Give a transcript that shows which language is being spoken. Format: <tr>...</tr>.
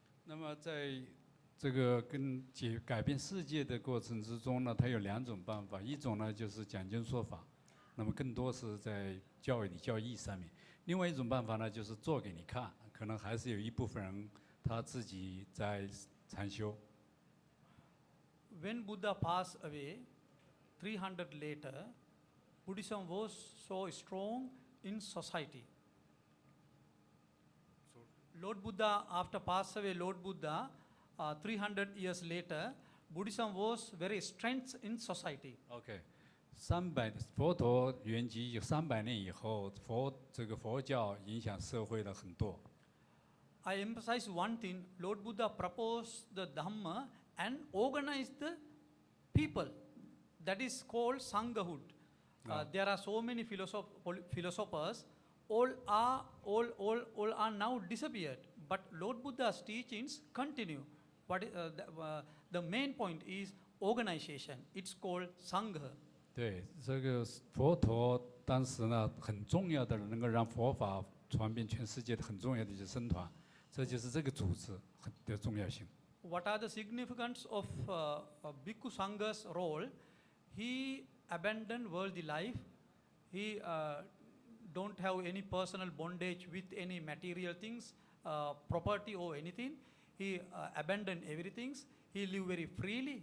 <zh>那么在这个改变世界的过程之中呢，它有两种办法，一种呢就是讲经说法，那么更多是在教理教义上面；另外一种办法呢就是做给你看，可能还是有一部分人他自己在禅修。</zh> <en>When Buddha passed away, 300 later, Buddhism was so strong in society. Lord Buddha, after passed away, Lord Buddha, 300 years later, Buddhism was very strength in society.</en> <zh>OK，佛陀圆寂有300年以后，这个佛教影响社会了很多。</zh> <en>I emphasize one thing: Lord Buddha proposed the Dhamma and organized the people. That is called Sanghahood. There are so many philosophers. All are now disappeared. But Lord Buddha's teachings continue. The main point is organization. It's called Sangha.</en> <zh>对，这个佛陀当时呢，很重要的能够让佛法传遍全世界的很重要的就是僧团，这就是这个组织的重要性。</zh> <en>What are the significance of Bhikkhu Sangha's role? He abandoned worldly life. He don't have any personal bondage with any material things, property or anything. He abandoned everything. He lived very freely.</en>